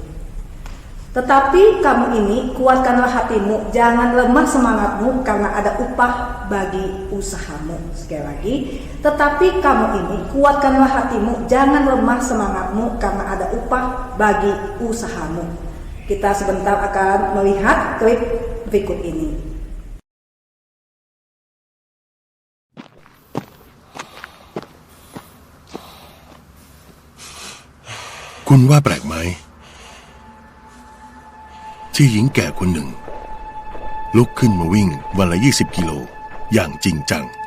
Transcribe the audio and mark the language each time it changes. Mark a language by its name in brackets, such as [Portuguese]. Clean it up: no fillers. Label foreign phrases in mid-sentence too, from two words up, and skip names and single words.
[Indonesian] Tetapi kamu ini kuatkanlah hatimu, jangan lemah semangatmu karena ada upah bagi usahamu. Sekali lagi, tetapi kamu ini kuatkanlah hatimu, jangan lemah semangatmu karena ada upah bagi usahamu. Kita sebentar akan melihat klip berikut ini. [Thai] คุณว่าแปลกไหมที่หญิงแก่คนหนึ่งลุกขึ้นมาวิ่งวันละ20 กิโลอย่างจริงจัง